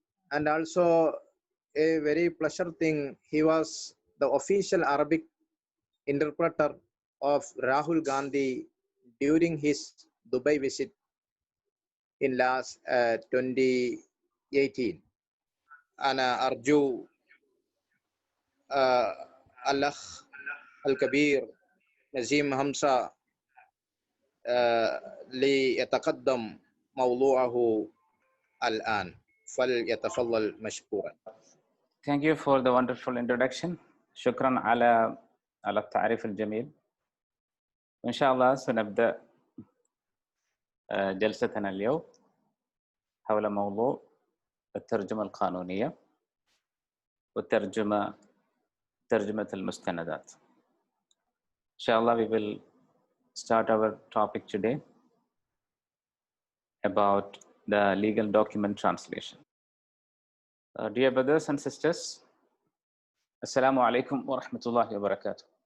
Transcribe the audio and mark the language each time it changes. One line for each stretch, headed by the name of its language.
English: And also a very pleasure thing, he was the official Arabic interpreter of Rahul Gandhi during his Dubai visit in last 2018.
Arabic: أنا أرجو الأخ الكبير نسيم همزة ليتقدم موضوعه الآن فليتفضل مشكورا.
English: Thank you for the wonderful introduction.
Arabic: شكرا على التعريف الجميل. إن شاء الله سنبدأ جلستنا اليوم حول موضوع الترجمة القانونية وترجمة المستندات.
English: إن شاء الله we will start our topic today about the legal document translation. Dear brothers and sisters, Assalamu alaikum wa rahmatullahi wa barakatuh.